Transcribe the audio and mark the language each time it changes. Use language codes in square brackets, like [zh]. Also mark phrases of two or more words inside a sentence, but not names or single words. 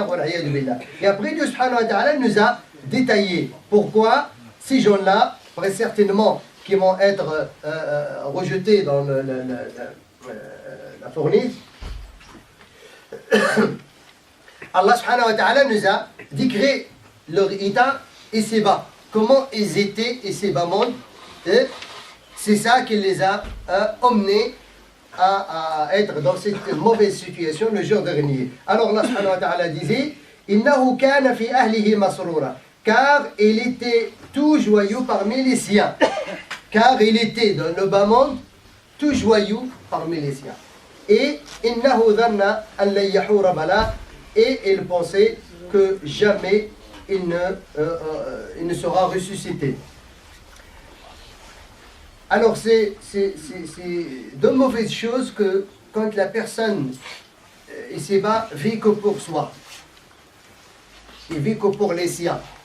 [fr] Et après, Dieu [ar] سبحانه وتعالى [fr] nous a détaillé pourquoi ces gens-là, très certainement, qui vont être rejetés dans la fournaise, Allah [ar] سبحانه وتعالى [fr] nous a décrit leur état et ses bas. Comment ils étaient et ses bas mondes. C'est ça qui les a emmenés à être dans cette mauvaise situation le jour dernier. Alors [ar] الله سبحانه وتعالى [fr] disait [ar] إنه كان في أهله مسرورا, [fr] car il était tout joyeux parmi les siens. Car il était dans le bas monde tout joyeux parmi les siens. [ar] Et إنه ظن أن لن يحور بلى, [fr] et il pensait que jamais il ne sera ressuscité. Alors c'est de mauvaises choses que quand la personne ici-bas vit que pour soi, il vit que pour les siens.